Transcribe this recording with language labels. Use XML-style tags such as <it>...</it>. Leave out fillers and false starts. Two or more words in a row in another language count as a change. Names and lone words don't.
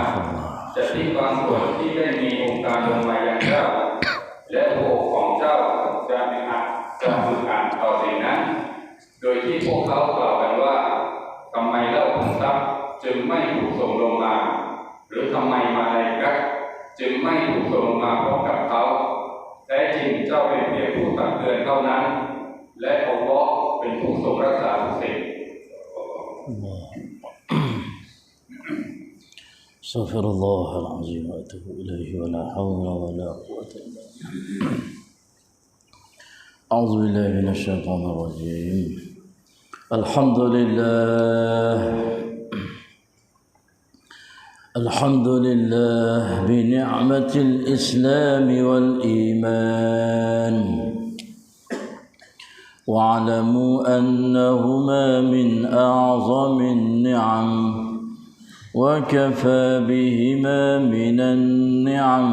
<th>จะทิ้งบางส่วนที่ได้มีองค์การลงมายังเจ้าและโลกของเจ้าจะอึดอัดต่อสิ่งนั้นโดยที่พวกเขากล่าวกันว่าทำไมเล่าขุมทรัพย์จึงไม่ถูกส่งลงมาหรือทำไมมาลาอิกะฮ์จึงไม่ถูกส่งลงมาพร้อมกับเขาแท้จริงเจ้าเป็นเพียงผู้ตักเตือนเท่านั้นและอัลเลาะห์เป็นผู้ทรงรักษาทุกสิ่ง</th> <ar>استغفر الله العظيم واتوب اليه ولا حول ولا قوه الا بالله. اعوذ بالله من الشيطان الرجيم. الحمد لله بنعمة الإسلام والإيمان واعلموا أنهما من أعظم النعم وكفى بهما من النعم.</ar>